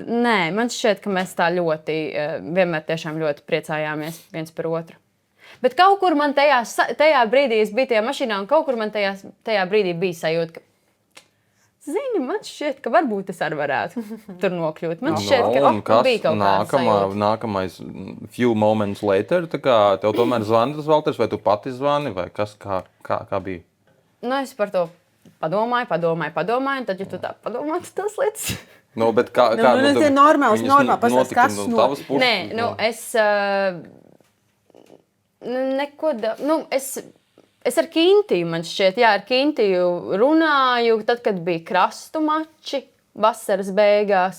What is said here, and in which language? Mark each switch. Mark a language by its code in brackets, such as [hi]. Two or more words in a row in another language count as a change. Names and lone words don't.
[lv] Nē, man šķiet, ka mēs tā ļoti, vienmēr tiešām ļoti priecājāmies viens par otru. Bet kaut kur man tajā brīdī, es biju tajā mašīnā, un kaut kur man tajā brīdī bija sajūta, ka zini, man šķiet, ka varbūt es arī varētu tur nokļūt. Man šķiet, ka bija kaut kāda sajūta. [en] Nākamais few moments later, [lv] tā kā tev tomēr zvana tas Valters, vai tu pati zvani, vai kas, kā bija? Es par to padomāju, un tad, ja tu tā padomā, tad tas lietas. Bet kā tas ir normāls, pastāst, kas notika? Nē, es neko, es ar Kintiju, man šķiet, ar Kintiju runāju, tad, kad bija krastu mači vasaras beigās.